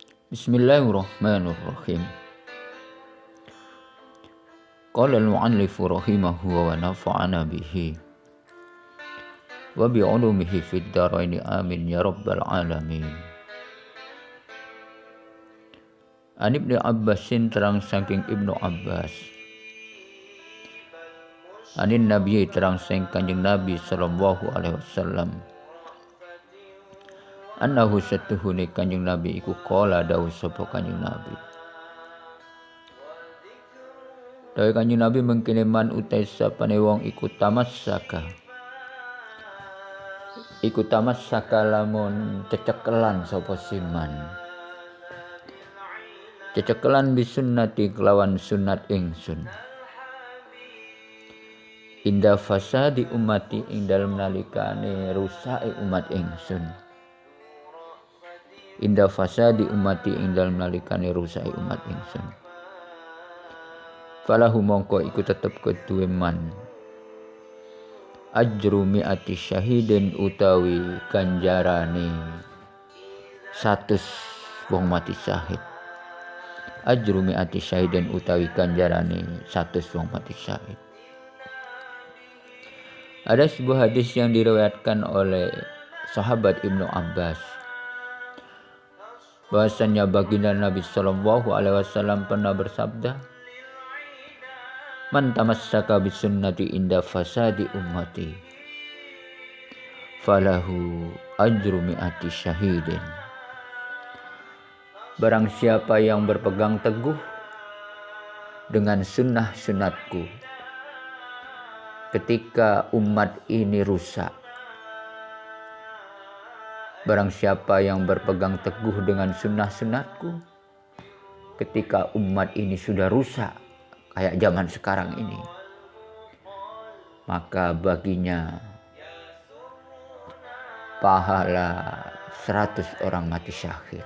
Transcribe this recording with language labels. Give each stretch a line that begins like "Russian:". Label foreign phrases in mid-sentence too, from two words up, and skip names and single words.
Arabic: بسم الله الرحمن الرحيم قال المؤلف رحمه ونفعنا به وبعلومه في الدارين آمين يا رب العالمين. عن ابن عباس
Javanese: terang saking Ibnu Abbas.
Arabic: عن النبي
Javanese: terang saking Kanjeng Nabi
Arabic: صلى الله عليه وسلم.
Javanese: Annahu satuhune Kanjeng Nabi iku qala dawuh sapa Kanjeng Nabi. Dawuh Kanjeng Nabi mengkene man utai sapane wong iku tamassaka lamun cecekelan sapa siman. Cecekelan bisunnati kelawan sunnat ingsun.
Arabic: عند فساد أمتي
Javanese: ing dalem nalikane rusake umat ingsun.
Arabic: عند فساد أمتي
Javanese: ing dalem nalikane rusake umat ingsun. Falahu mongko iku tetep keduwe
Arabic: من أجر مائة شهيد
Javanese: utawi ganjarane 100 wong mati syahid.
Arabic: أجر مائة شهيد
Javanese: utawi ganjarane 100 wong mati syahid.
Indonesian: Ada sebuah hadis yang diriwayatkan oleh sahabat Ibnu Abbas bahwasanya baginda Nabi
Arabic: صلى الله عليه وسلم
Indonesian: pernah bersabda,
Arabic: من تمسك بسنتي عند فساد أمتي فله أجر مائة شهيد.
Indonesian: Barang siapa yang berpegang teguh dengan sunnah-sunnatku ketika umat ini rusak. Barang siapa yang berpegang teguh dengan sunnah-sunnatku ketika umat ini sudah rusak kayak zaman sekarang ini, maka baginya pahala 100 orang mati syahid.